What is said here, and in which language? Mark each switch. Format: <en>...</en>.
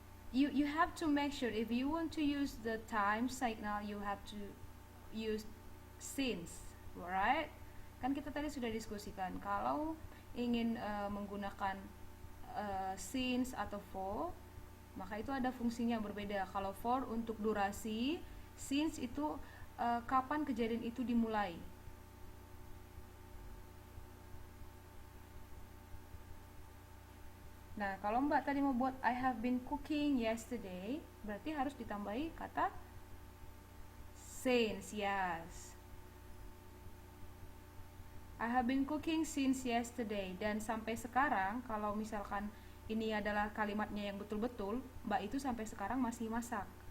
<en>You have to make sure if you want to use the time signal you have to use since, right?</en> <id>Kan kita tadi sudah diskusikan kalau ingin menggunakan since atau for, maka itu ada fungsinya berbeda. Kalau for untuk durasi, since itu kapan kejadian itu dimulai. Nah, kalau Mbak tadi mau buat</id> <en>I have been cooking yesterday,</en> <id>berarti harus ditambahi kata since, yes.</id> <en>I have been cooking since yesterday.</en> <id>Dan sampai sekarang, kalau misalkan ini adalah kalimatnya yang betul-betul, Mbak itu sampai sekarang masih masak.</id>